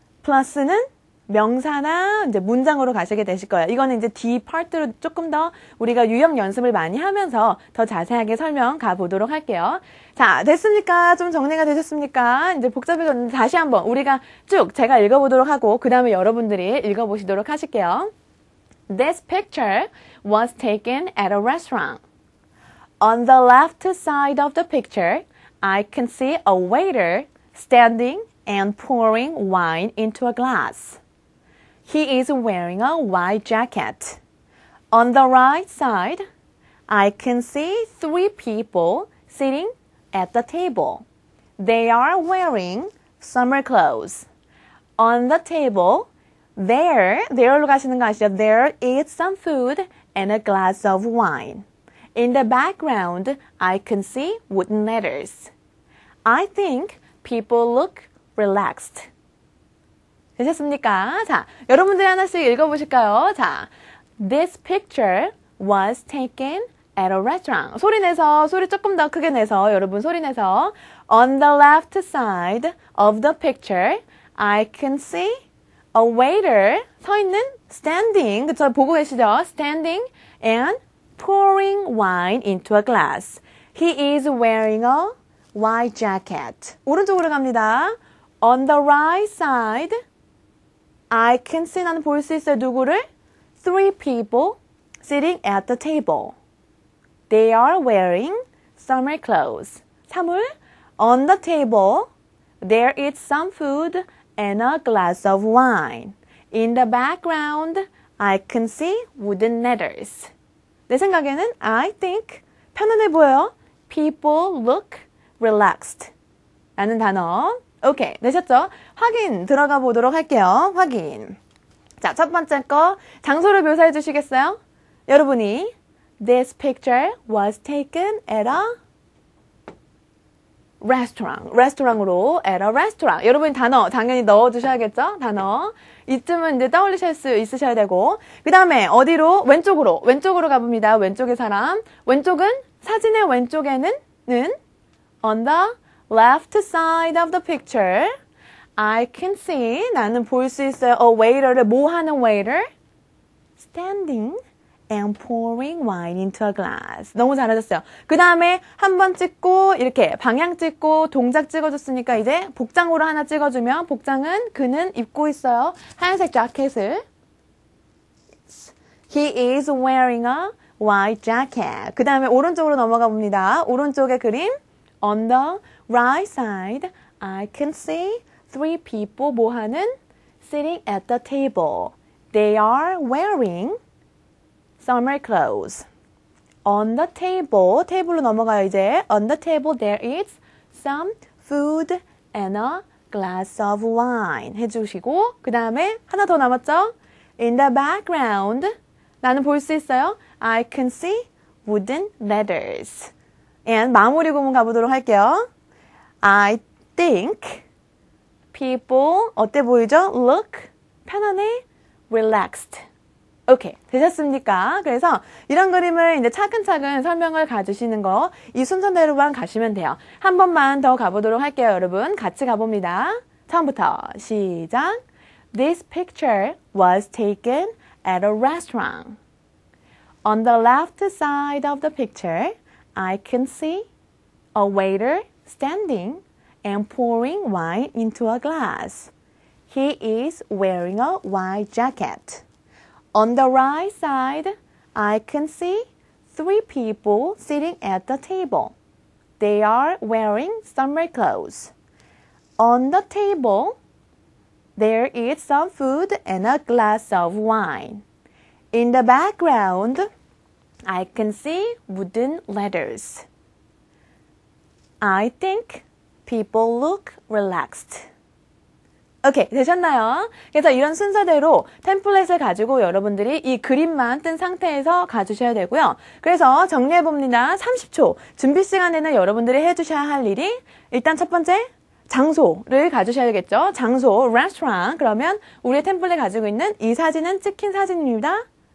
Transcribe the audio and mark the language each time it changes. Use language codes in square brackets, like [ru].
[ko] 플러스는 명사나 이제 문장으로 가시게 되실 거예요. 이거는 이제 D 파트로 조금 더 우리가 유형 연습을 많이 하면서 더 자세하게 설명 가보도록 할게요. 자, 됐습니까? 좀 정리가 되셨습니까? 이제 복잡해졌는데 다시 한번 우리가 쭉 제가 읽어보도록 하고 그 다음에 여러분들이 읽어보시도록 하실게요. [en] This picture was taken at a restaurant. On the left side of the picture, I can see a waiter standing and pouring wine into a glass. He is wearing a white jacket. On the right side, I can see 3 people sitting at the table. They are wearing summer clothes. On the table, there로 [ko] 가시는 거 아시죠? [en] There is some food and a glass of wine. In the background, I can see wooden letters. I think people look relaxed. [ko] 되셨습니까? 자, 여러분들이 하나씩 읽어보실까요? [en] 자, This picture was taken at a restaurant. [ko] 소리 내서, 소리 조금 더 크게 내서, 여러분 소리 내서 [en] On the left side of the picture, I can see a waiter [ko] 서 있는 [en] standing, [ko] 그쵸? 보고 계시죠? [en] Standing and pouring wine into a glass. He is wearing a white jacket. [ko] 오른쪽으로 갑니다. [en] On the right side, I can see, [ko] 나는 볼 수 있어요. 누구를? [en] 3 people sitting at the table. They are wearing summer clothes. 3을 On the table, there is some food and a glass of wine. In the background, I can see wooden letters. [ko] 내 생각에는 [en] I think [ko] 편안해 보여요. [en] People look relaxed. [ko] 라는 단어. 오케이, 되셨죠? 확인 들어가 보도록 할게요. 확인. 자, 첫 번째 거 장소를 묘사해 주시겠어요? 여러분이 [en] This picture was taken at a restaurant. 레스토랑으로 at a restaurant. [ko] 여러분이 단어 당연히 넣어 주셔야겠죠? 단어. 이쯤은 이제 떠올리실 수 있으셔야 되고 그 다음에 어디로? 왼쪽으로 가봅니다. 왼쪽의 사람. 왼쪽은 사진의 왼쪽에는 [en] on the left side of the picture, I can see, [ko] 나는 볼 수 있어요. A waiter를, 뭐 하는 waiter? [en] Standing and pouring wine into a glass. [ko] 너무 잘하셨어요. 그 다음에 한 번 찍고, 이렇게 방향 찍고, 동작 찍어줬으니까 이제 복장으로 하나 찍어주면, 복장은 그는 입고 있어요. 하얀색 자켓을. [en] He is wearing a white jacket. [ko] 그 다음에 오른쪽으로 넘어가 봅니다. 오른쪽의 그림. [en] On the right side, I can see 3 people [ko] 뭐 하는? [en] Sitting at the table. They are wearing summer clothes. On the table, [ko] 테이블로 넘어가요 이제. [en] On the table there is some food and a glass of wine. [ko] 해주시고 그 다음에 하나 더 남았죠? [en] In the background, [ko] 나는 볼 수 있어요. [en] I can see wooden letters. [ko] And 마무리 구문 가보도록 할게요. [en] I think people [ko] 어때 보이죠? [en] Look [ko] 편안해, [en] relaxed. [ko] 오케이, 되셨습니까? 그래서 이런 그림을 이제 차근차근 설명을 가주시는 거 이 순서대로만 가시면 돼요. 한 번만 더 가보도록 할게요, 여러분. 같이 가봅니다. 처음부터 시작. [en] This picture was taken at a restaurant. On the left side of the picture, I can see a waiter standing and pouring wine into a glass. He is wearing a white jacket. On the right side, I can see 3 people sitting at the table. They are wearing summer clothes. On the table, there is some food and a glass of wine. In the background, I can see wooden letters. I think people look relaxed. [ko] 오케이, 되셨나요? 그래서 이런 순서대로 템플릿을 가지고 여러분들이 이 그림만 뜬 상태에서 가주셔야 되고요. 그래서 정리해봅니다. 30초. 준비 시간에는 여러분들이 해주셔야 할 일이 일단 첫 번째, 장소를 가주셔야겠죠. 장소, restaurant. 그러면 우리의 템플릿 가지고 있는 이 사진은 찍힌 사진입니다.